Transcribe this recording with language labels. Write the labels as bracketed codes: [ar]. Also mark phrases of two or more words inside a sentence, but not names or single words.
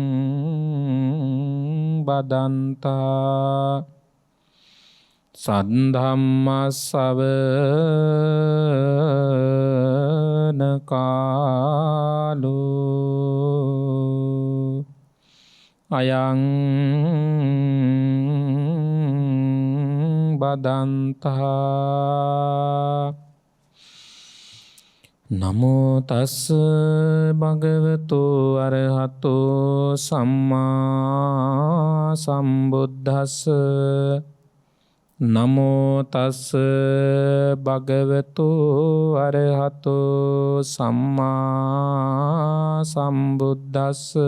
[pi] බදන්තා සද්ධම්ම ශ්‍රවණ කාලෝ අයං බදන්තා නමෝ තස් භගවතු අරහතෝ සම්මා සම්බුද්දස්ස නමෝ තස් භගවතු අරහතෝ සම්මා සම්බුද්දස්ස